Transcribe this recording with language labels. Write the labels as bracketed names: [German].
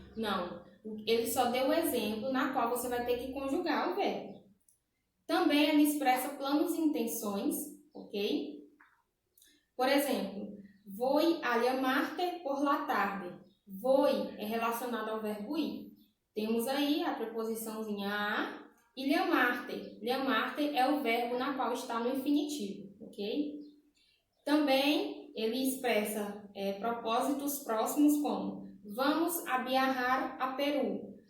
[Portuguese] Não, ele só deu o exemplo na qual você vai ter que conjugar o verbo. Também ele expressa planos e intenções, ok? Por exemplo, [Spanish] voy a llamarte por la tarde. [Portuguese] Voy é relacionado ao verbo ir. Temos aí a preposiçãozinha a e llamarte. Llamarte é o verbo na qual está no infinitivo, ok? Também ele expressa propósitos próximos como [Spanish] vamos a viajar a Peru.